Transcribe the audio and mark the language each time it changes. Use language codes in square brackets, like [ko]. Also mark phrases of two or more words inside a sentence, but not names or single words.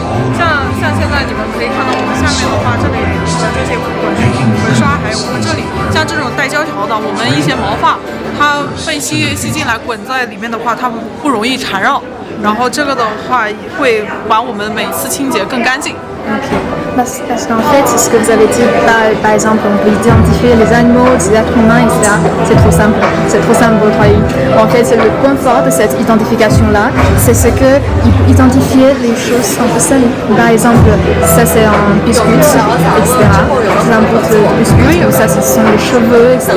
[zh] 像现在你们可以看到我们下面的话，这里的这些滚刷，还有我们这里像这种带胶条的，我们一些毛发，它被吸进来滚在里面的话，它不容易缠绕。然后这个的话会把我们每次清洁更干净。 [fr] Parce qu'en fait, c'est ce que vous avez dit, par exemple, on peut identifier les animaux, les êtres humains, etc. C'est trop simple votre travail. En fait, c'est le point fort de cette identification-là, c'est ce que identifier les choses un peu seules. Par exemple, ça c'est un biscuit, etc. C'est un bout de biscuit, ou ça ce sont les cheveux, etc.